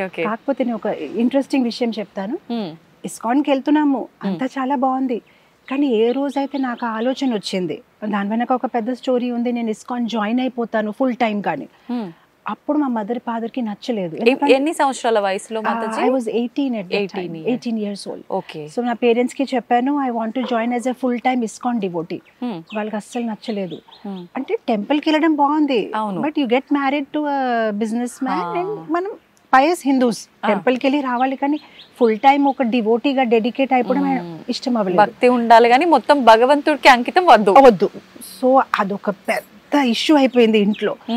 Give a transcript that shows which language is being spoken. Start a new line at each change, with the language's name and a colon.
Telugu: కాకపోతే నేను ఒక ఇంట్రెస్టింగ్ విషయం చెప్తాను. ఇస్కాన్కి వెళ్తున్నాము, అంతా చాలా బాగుంది. కానీ ఏ రోజైతే నాకు ఆలోచన వచ్చింది, దాని వెనక ఒక పెద్ద స్టోరీ ఉంది, నేను ఇస్కాన్ జాయిన్ అయిపోతాను ఫుల్ టైం, కానీ అప్పుడు మా మదర్ ఫాదర్ కి నచ్చలేదు. ఎన్ని సంవత్సరాల వయసులో?
English: I was 18 at that time, 18 years old. Okay. So
Telugu: నా పేరెంట్స్ కి చెప్పాను
English: I want to join as a full time ISKCON devotee.
Telugu: వాళ్ళకి అస్సలు నచ్చలేదు. అంటే టెంపుల్ కి వెళ్ళడం బాగుంది,
English: but you get married to a businessman and
Telugu: మనం పయస్ హిందూస్ టెంపుల్కి వెళ్ళి రావాలి, కానీ ఫుల్ టైం ఒక డివోటీగా డెడికేట్ అయిపోవడం ఇష్టం అవ్వలేదు. భక్తి ఉండాలి కానీ మొత్తం భగవంతుడికి అంకితం వద్దు. సో అదొక పెద్ద ఇష్యూ అయిపోయింది ఇంట్లో.